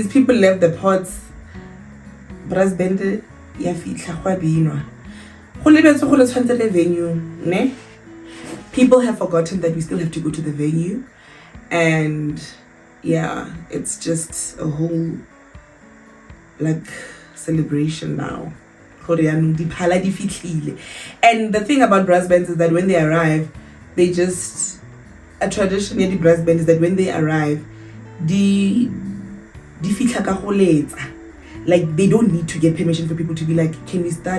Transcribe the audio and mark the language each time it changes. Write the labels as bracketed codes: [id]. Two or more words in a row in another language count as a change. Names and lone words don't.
[en] People left the pots. Brass band [nso] ya fitla gwa binwa. Go lebetse go le tshwantse le venue, ne? [en] People have forgotten that we still have to go to the venue, and yeah, it's just a whole celebration now. And the thing about brass bands is that when they arrive, a tradition in the brass band is that when they arrive, like, they don't need to get permission for people to be like, can we start?